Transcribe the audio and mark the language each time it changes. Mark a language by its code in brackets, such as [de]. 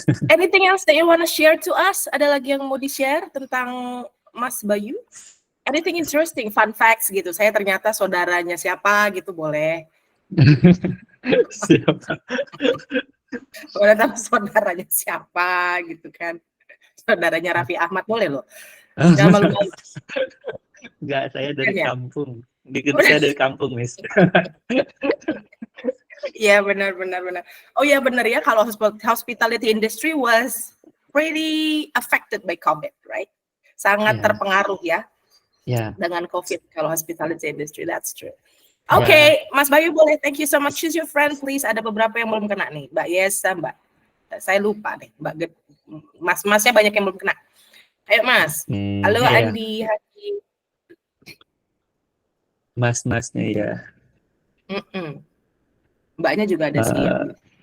[en] Anything else that you want to share to us? [id] Ada lagi yang mau di-share tentang Mas Bayu? [en] Anything interesting, fun facts [id] gitu. Saya ternyata saudaranya siapa gitu, boleh. Siapa? Boleh tahu saudaranya siapa gitu kan. Saudaranya Raffi Ahmad boleh loh. Jangan malu-malu. Enggak, saya dari Bukan ya? kampung. Saya dari kampung, Miss. Iya, benar. Oh ya, benar ya, kalau [en] hospitality industry was pretty affected by COVID, right? [id] Sangat [en] Yeah. [id] terpengaruh ya Ya, dengan COVID kalau [en] hospitality industry. That's true. Okay, [id] Mas Bayu boleh. [en] Thank you so much. Choose your friend, please. [id] Ada beberapa yang belum kena nih. Mbak Yesa, Mbak. Saya lupa nih. Mas-masnya banyak yang belum kena. Ayo, Mas. Halo, iya. Andi. Hadi. Mas-masnya ya. Mbaknya juga ada senyum.